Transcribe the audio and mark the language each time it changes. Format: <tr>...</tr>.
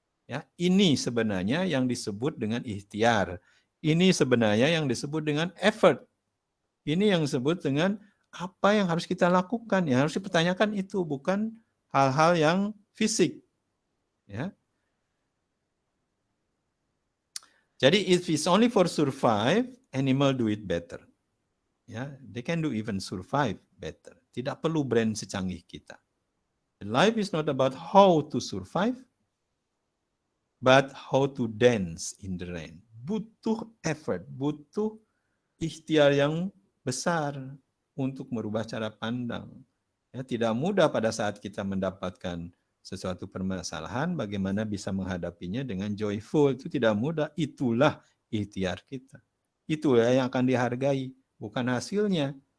<id>Ya, ini sebenarnya yang disebut dengan ikhtiar. Ini sebenarnya yang disebut dengan effort. Ini yang disebut dengan apa yang harus kita lakukan. Yang harus dipertanyakan itu bukan hal-hal yang fisik. Ya. Jadi</id> <en>if it's only for survive, animal do it better. Ya, they can do even survive better.</en> <id>Tidak perlu brand secanggih kita.</id> <en>Life is not about how to survive, but how to dance in the rain.</en> <id>Butuh effort, butuh ikhtiar yang besar untuk merubah cara pandang. Ya, tidak mudah pada saat kita mendapatkan sesuatu permasalahan, bagaimana bisa menghadapinya dengan joyful. Itu tidak mudah, itulah ikhtiar kita. Itulah yang akan dihargai, bukan hasilnya.</id>